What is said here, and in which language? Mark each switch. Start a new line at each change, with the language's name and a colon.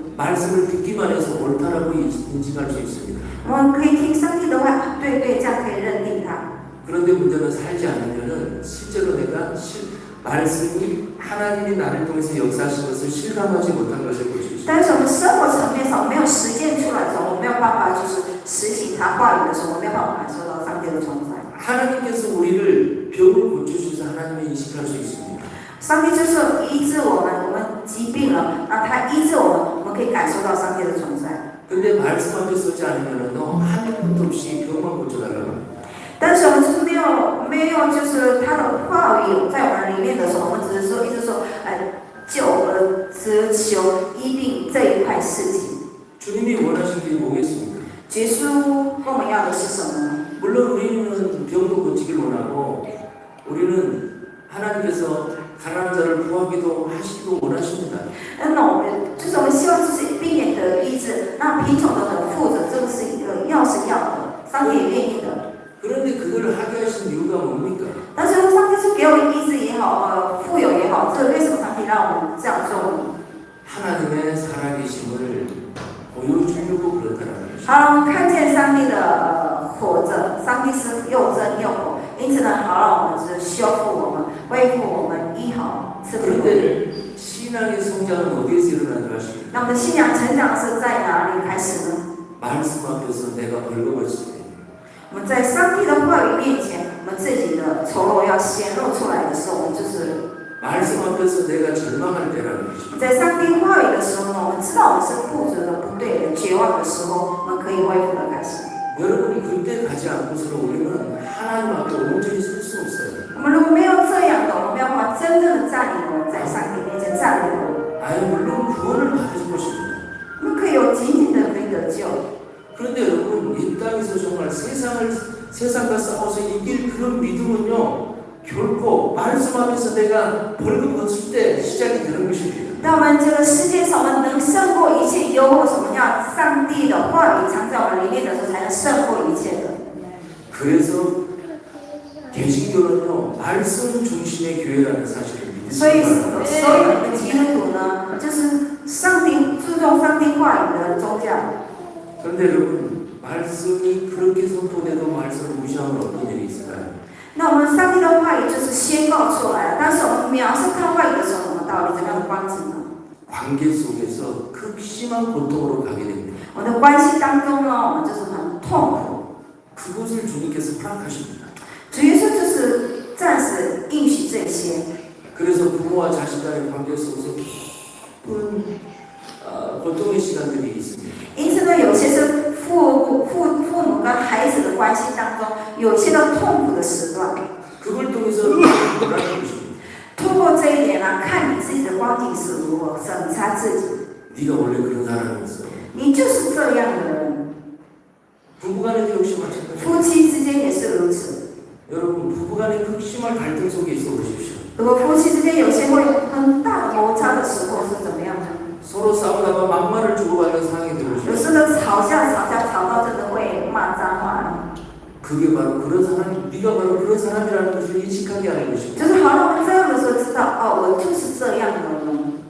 Korean: 말씀을 듣기만 해서 옳다라고 인식할 수 있습니다.
Chinese: 我们可以听上帝的话，对，这样可以认定他。
Korean: 그런데 문제는 살지 않으면은 실제로 내가 말씀이 하나님이 나를 통해서 역사하신 것을 실감하지 못한 것을 볼 수 있습니다.
Chinese: 但是我们生活层面上没有实践出来的时候，我们没有办法就是实行他话语的时候，我们没有办法感受到上帝的存在。
Korean: 하나님께서 우리를 병을 고쳐주셔서 하나님을 인식할 수 있습니다.
Chinese: 上帝就是医治我们，我们疾病了，那他医治我们，我们可以感受到上帝的存在。
Korean: 근데 말씀 앞에 서지 않으면 너 한 번도 없이 병만 고쳐달라고.
Chinese: 但是我们就是没有，就是他的话语在我们里面的时候，我们只是说一直说，只求医病这一块事情。
Korean: 주님이 원하신 게 뭐겠습니까?
Chinese: 耶稣跟我们要的是什么呢？
Korean: 물론 우리는 병도 고치길 원하고 우리는 하나님께서 가난한 자를 구하기도 하시기도 원하십니다.
Chinese: 那我们就是我们希望就是病人得医治，那贫穷的得富的，这个是一个要是要的，上帝也愿意的。
Korean: 그런데 그걸 하게 하신 이유가 뭡니까?
Chinese: 但是上帝是给我们医治也好，富有也好，这为什么上帝让我们这样做呢？
Korean: 하나님의 살아계심을 보여주려고 그렇다는 것이죠.
Chinese: 好让我们看见上帝的活着，上帝是又真又活，因此呢，好让我们是修复我们、恢复我们、医好、赐福我们。
Korean: 그런데 신앙의 성장은 어디에서 일어나는가 하십니까?
Chinese: 那我们的信仰成长是在哪里开始呢？
Korean: 말씀 앞에서 내가 벌거벗을 때
Chinese: 我们在上帝的话语面前，我们自己的丑陋要显露出来的时候，我们就是
Korean: 말씀 앞에서 내가 절망할 때라는 것입니다.
Chinese: 在上帝话语的时候呢，我们知道我们是不足的、不对的、绝望的时候，我们可以恢复的开始。
Korean: 여러분이 그때 가지 않고서는 우리는 하나님 앞에 온전히 설 수 없어요.
Chinese: 我们如果没有这样的，我们没有办法真正的站立稳在上帝面前站立稳。
Korean: 아예 물론 구원을 받을 것입니다.
Chinese: 我们可以有仅仅的可以得救。
Korean: 그런데 여러분 이 땅에서 정말 세상과 싸워서 이길 그런 믿음은요 결코 말씀 앞에서 내가 벌거벗을 때 시작이 되는 것입니다.
Chinese: 在我们这个世界上，我们能胜过一切诱惑，什么叫上帝的话语藏在我们里面的时候，才能胜过一切的。
Korean: 그래서 개신교는요 말씀 중심의 교회라는 사실을
Chinese: 所以，
Korean: 믿으시기
Chinese: 所有的基督徒呢，就是上帝注重上帝话语的宗教。
Korean: 그런데 여러분 말씀이 그렇게 선포돼도 말씀을 무시하면 어떤 일이 있을까요?
Chinese: 那我们上帝的话语就是宣告出来了，但是我们描述他话语的时候，我们到底怎么样的光景呢？
Korean: 관계 속에서 극심한 고통으로 가게 됩니다.
Chinese: 我们的关系当中呢，我们就是很痛苦。
Korean: 그것을 주님께서 허락하십니다.
Chinese: 主耶稣就是暂时应许这些。
Korean: 그래서 부모와 자식 간의 관계 속에서 깊은 고통의 시간들이 있습니다.
Chinese: 因此呢，有些是父母跟孩子的关系当中，有一些的痛苦的时段。
Korean: 그걸 통해서 뭐라는 것입니다.
Chinese: 通过这一点呢，看你自己的光景是如何，审查自己。
Korean: 네가 원래 그런 사람이었어.
Chinese: 你就是这样的人，
Korean: 부부간에도 역시 마찬가지.
Chinese: 夫妻之间也是如此。
Korean: 여러분 부부간의 극심한 갈등 속에 있어 보십시오.
Chinese: 如果夫妻之间有些会有很大的摩擦的时候是怎么样的？
Korean: 서로 싸우다가 막말을 주고받는 상황이
Chinese: 有
Korean: 되보십시오.
Chinese: 时候吵架吵到真的会骂脏话，
Korean: 그게 바로 그런 사람, 네가 바로 그런 사람이라는 것을 인식하게 하는
Chinese: 就
Korean: 것입니다.
Chinese: 是好让我们这样的时候知道，哦，我就是这样的人。